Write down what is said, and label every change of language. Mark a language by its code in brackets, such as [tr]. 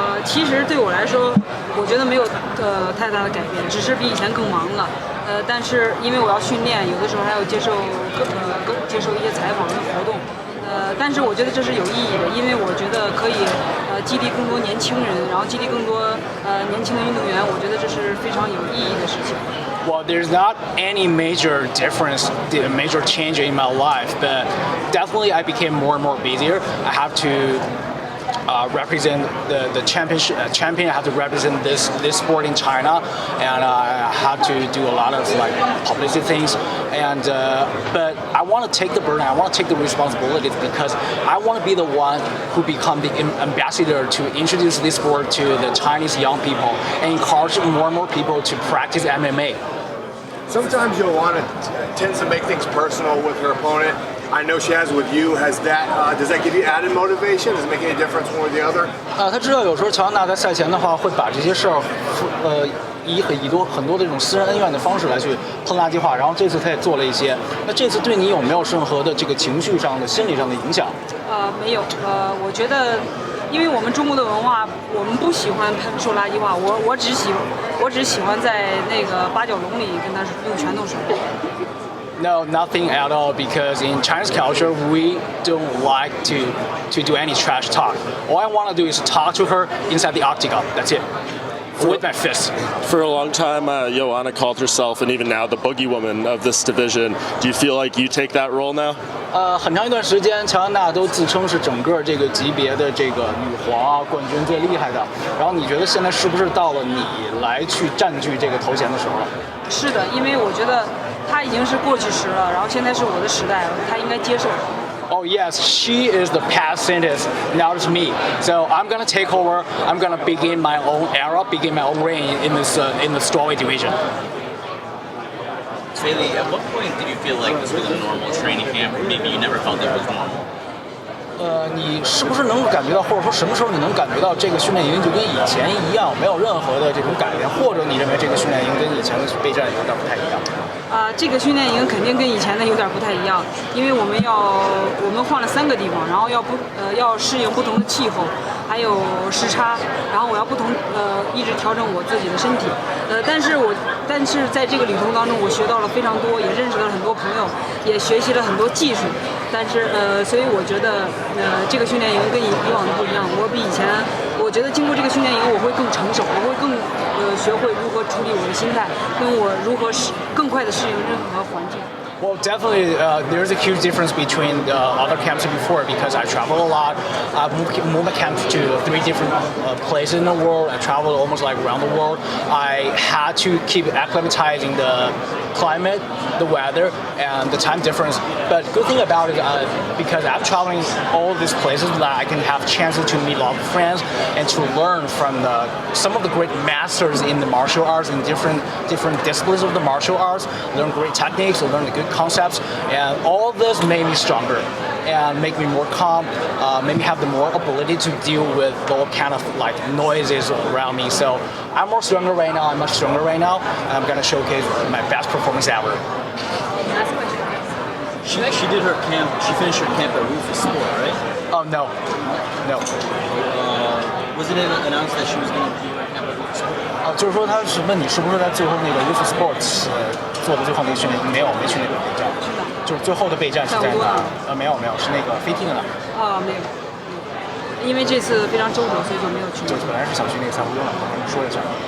[zh] 其实对我来说，我觉得没有太大的改变，只是比以前更忙了。但是因为我要训练，有的时候还要接受一些采访跟活动。但是我觉得这是有意义的，因为我觉得可以激励更多年轻人，然后激励更多年轻的运动员，我觉得这是非常有意义的事情。 [en] Well, there's not any major difference, major change in my life, but definitely I became more and more busier. I have to represent the champion. I have to represent this sport in China, and I have to do a lot of publicity things. And but I want to take the burden. I want to take the responsibilities because I want to be the one who become the ambassador to introduce this sport to the Chinese young people and encourage more and more people to practice MMA. Sometimes Joanna tends to make things personal with her opponent. I know she has with you. Does that give you added motivation? Does it make any difference one or the other? [zh] 他知道有时候乔安娜在赛前的话会把这些事儿，以很多的这种私人恩怨的方式来去喷垃圾话，然后这次他也做了一些。那这次对你有没有任何的这个情绪上的、心理上的影响？没有。我觉得，因为我们中国的文化，我们不喜欢说垃圾话。我只喜欢在那个八角笼里跟他用拳头说。 [en] No, nothing at all, because in Chinese culture, we don't like to do any trash talk. All I want to do is talk to her inside the octagon. That's it. With my fist. For a long time, Joanna called herself, and even now, the boogie woman of this division. Do you feel like you take that role now? [zh] 很长一段时间，乔安娜都自称是整个这个级别的这个女皇啊冠军最厉害的。然后你觉得现在是不是到了你来去占据这个头衔的时候了？是的，因为我觉得她已经是过去时了，然后现在是我的时代了，她应该接受。 [en] Oh yes, she is the past sentence. Now it's me. So I'm gonna take over. I'm gonna begin my own era, begin my own reign in the strawweight division. Weili, at what point did you feel like this was a normal training camp, or maybe you never felt it was normal? [zh] 你是不是能够感觉到，或者说什么时候你能感觉到这个训练营就跟以前一样，没有任何的这种改变，或者你认为这个训练营跟以前的备战有点不太一样？这个训练营肯定跟以前的有点不太一样，因为我们换了3个地方，然后要适应不同的气候，还有时差，然后我要一直调整我自己的身体。但是在这个旅途当中，我学到了非常多，也认识了很多朋友，也学习了很多技术。所以我觉得这个训练营跟以往的不一样。我觉得经过这个训练营，我会更成熟，我会更学会如何处理我的心态，跟我如何更快的适应任何环境。 [en] Well, definitely, there's a huge difference between other camps before because I travel a lot. I've moved my camp to 3 different places in the world. I traveled almost like around the world. I had to keep acclimatizing the climate, the weather, and the time difference. But good thing about it, because I'm traveling all these places, that I can have chances to meet a lot of friends and to learn from some of the great masters in the martial arts in different disciplines of the martial arts. Learn great techniques, learn the good concepts, and all this made me stronger and make me more calm, made me have the more ability to deal with all kind of like noises around me. So I'm more stronger right now. I'm much stronger right now. And I'm gonna showcase my best performance ever. Last question. She actually did her camp. She finished her camp at Rufus Sport, right? Oh no. Wasn't it announced that she was going to do her camp at Rufus Sport? [zh] 就是说他是问你是不是在最后那个 Youth Sports 做的最后那个训练？没有，没去那个备战，就是最后的备战是在哪？没有，是那个飞踢的那。没有，因为这次非常周折，所以就没有去。就本来是想去那个赛湖州的，我跟你说一下。